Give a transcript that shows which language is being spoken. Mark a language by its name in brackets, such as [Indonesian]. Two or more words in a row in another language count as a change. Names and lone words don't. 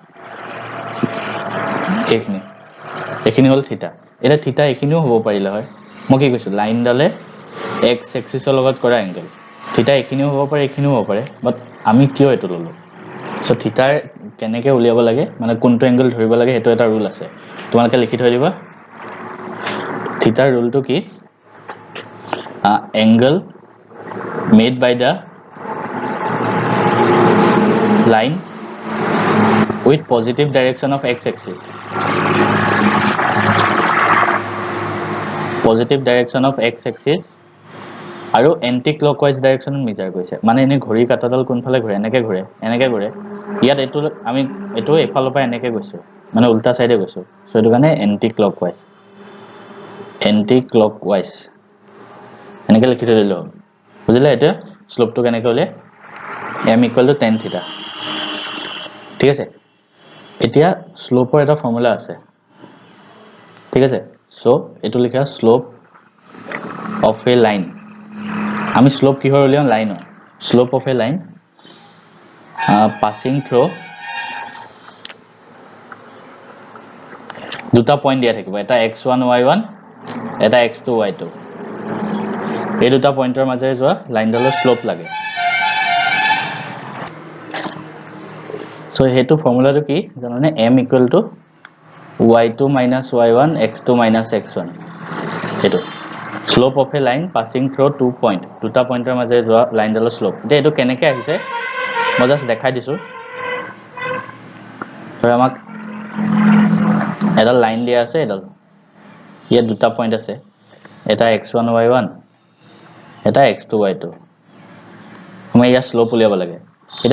[Assamese] এখিনি হল থিটা এটা থিটা এখিনিও হ'ব পাৰিলে হয় মই কি কৈছো লাইনডালে x এক্সিসৰ লগত কৰা এংগল থিটা এখিনিও হ'ব পাৰে এখিনিও হ'ব পাৰে বাট আমি কিয় এটো ললো সো থিটাৰ কেনেকে উলিয়াব লাগে মানে কোনটো এংগল ধৰিব লাগে হেতু এটা ৰুল আছে তোমালোকে লিখি থৈ দিবা থিটাৰ ৰুলটো কি [English] angle made by the line with positive direction of x axis [Assamese] আৰু [English] anti clockwise direction [Assamese] মেজাৰ কৰিছে মানে এনে ঘড়ী কাটাডাল কোনফালে ঘূৰে এনেকে ঘূৰে ইয়াত এটো আমি এটো এফালৰ পৰা এনেকে গৈছো মানে উল্টা সাইডে গৈছো সো এটো কাৰণে এন্টি ক্লকৱাইজ এনেকে লিখি থৈ দিলো বুজিলা এটা স্লোপটো কেনেকৈ উলিয়াই m = tan থিটা ঠিক আছে এতিয়া স্লোপৰ এটা ফৰ্মুলা আছে ঠিক আছে সো এটো লিখা [English] slope of a line [Assamese] আমি স্লোপ কিহৰ উলিয়াম লাইনৰ [English] slope of a line passing through [Assamese] দুটা পয়েন্ট দিয়া থাকিব এটা x1 y1 এটা x2 y2 এই দুটা পইণ্টৰ মাজেৰে যোৱা লাইনডালৰ স্লোপ লাগে সো হেতু ফৰ্মুলাটো কি জানানে [English] m equal to y2 minus y1 x2 minus x1 [Assamese] হেতু [English] slope of a line passing through two point [Assamese] দুটা পইণ্টৰ মাজেৰে যোৱা লাইনডালৰ স্লোপ এতিয়া এটো কেনেকৈ আহিছে মই জাস্ট দেখাই দিছো ধৰা আমাক এটা লাইন দিয়া আছে এডাল ইয়াত দুটা পইণ্ট আছে এটা x1 y1 এটা x2 y2 আমি ইয়াৰ স্লোপ উলিয়াব লাগে এটা